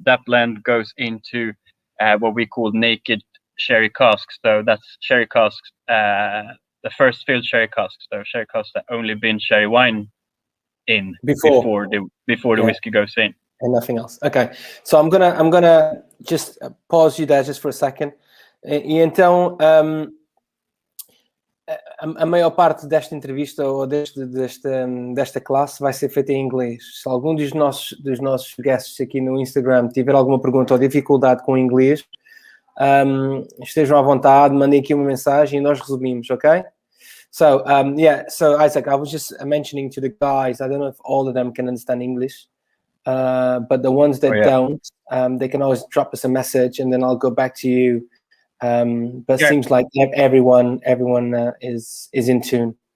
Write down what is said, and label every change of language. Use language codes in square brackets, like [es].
[en] That blend goes into what we call naked sherry casks. So that's sherry casks, the first filled sherry casks. So sherry casks that only been sherry wine in before the whiskey goes in, and nothing else. Okay, so I'm gonna just pause you there just for a second. [pt] E então a maior parte desta entrevista ou desta classe vai ser feita em inglês. Se algum dos nossos guests aqui no Instagram tiver alguma pergunta ou dificuldade com o inglês, estejam à vontade, mandem aqui uma mensagem e nós resumimos, ok? [en] So, so Isaac, I was just mentioning to the guys, I don't know if all of them can understand English, but the ones that don't, they can always drop us a message and then I'll go back to you. But it seems like everyone is in tune.